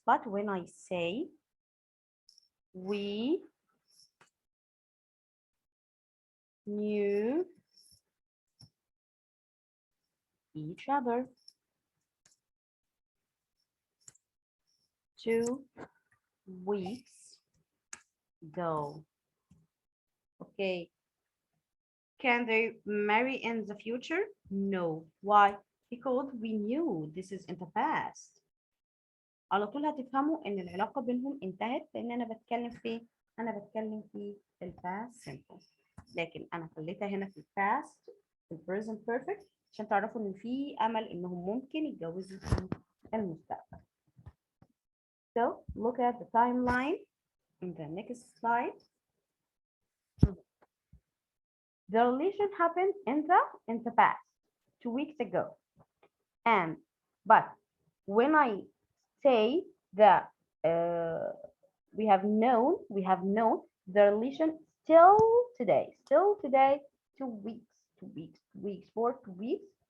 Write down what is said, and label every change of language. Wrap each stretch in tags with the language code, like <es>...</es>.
<en>But when I say we knew each other 2 weeks ago. Okay. Can they marry in the future? No. Why? Because we knew this is in the past.</en> <ar>على طول هتفهموا ان العلاقه بينهم انتهت لان انا بتكلم في ال past simple. لكن انا خليتها هنا في ال past في ال present perfect عشان تعرفوا ان في امل انهم ممكن يتجوزوا في المستقبل.</ar> <en>So look at the timeline in the next slide. The relation happened in the past 2 weeks ago. But when I say that we have known the relation still today 2 weeks for 2 weeks.</en>